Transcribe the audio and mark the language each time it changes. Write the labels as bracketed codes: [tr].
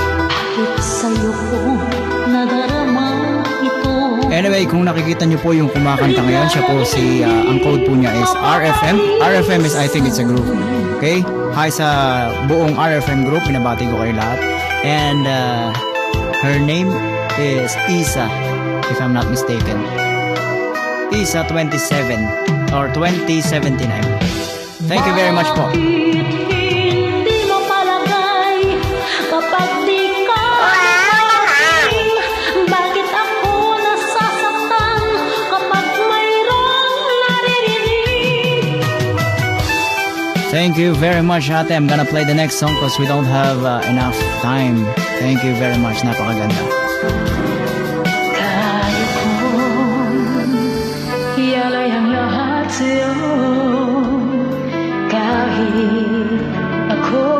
[tl] Bakit sa'yo ko nadarama ito? Anyway, kung nakikita niyo po yung kumakanta ngayon, siya po si, ang code po niya is RFM. [en] RFM is, I think it's a group. Okay? Hi [tl] sa buong RFM group, pinabati ko kayo lahat. [en] And her name is Isa, if I'm not mistaken. Isa 27 or 2079. Thank you very much po. [tl] Hindi mo palagay kapag di ka dumating? Bakit ako nasasaktan kapag mayroong naririnig? [en] Thank you very much, ate. I'm gonna play the next song because we don't have enough time. Thank you very much. [tl] Napakaganda. Kaya kong ialay ang lahat sa'yo kahit ako